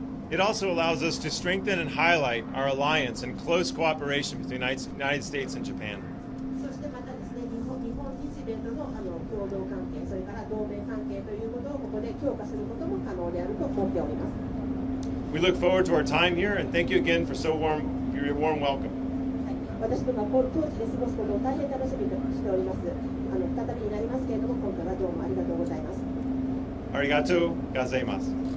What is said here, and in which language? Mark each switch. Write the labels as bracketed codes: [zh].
[en] It also allows us to strengthen and highlight our alliance and close cooperation between the United States and Japan. [ja] そしてまたですね、日本日米との共同関係、それから同盟関係ということをここで強化することも可能であると思っております。 [en] We look forward to our time here and thank you again for your warm welcome. [ja] 私どもは当地で過ごすことを大変楽しみとしております。再びになりますけれども、今回はどうもありがとうございます。ありがとうございます。